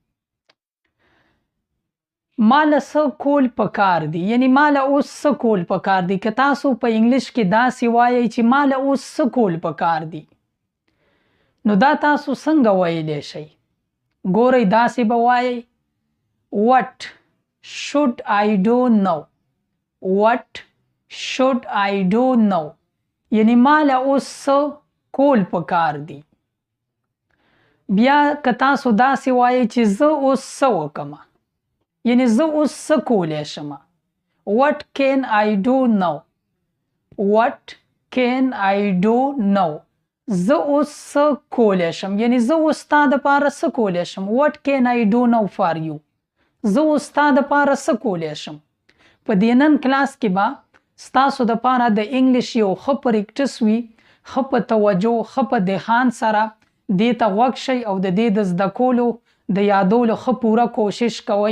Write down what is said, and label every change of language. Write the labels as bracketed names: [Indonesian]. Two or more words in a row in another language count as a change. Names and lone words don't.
[Pashto] ماله څه کول پکار دي، یعنی ماله اوس څه کول پکار دي. که تاسو په انګلیش کې داسې وایئ چې ماله اوس څه کول پکار دي، نو دا تاسو څنګه ویلی شئ؟ ګورئ داسې به وایئ [English] What should I do now? What should I do now? [Pashto] یعنی ماله اوس څه کول پکار دي. بیا که تاسو داسې وایئ چې زه اوس څه وکړم، یعنی زه اوس څه کولی شم. [English] What can I do now? What can I do now? [Pashto] زه اوس څه کولی شم، یعنی زه اوس ستا دپاره څه کولی شم. [English] What can I do now for you? [Pashto] زه اوس ستا دپاره څه کولی شم. په دې نن کلاس کې به ستاسو دپاره د انګلیش یو ښه پریکټس وي. ښه په توجه، ښه په دهان سره دې ته غوږ شئ او د دې د زده کولو د یادولو ښه پوره کوشش کوئ.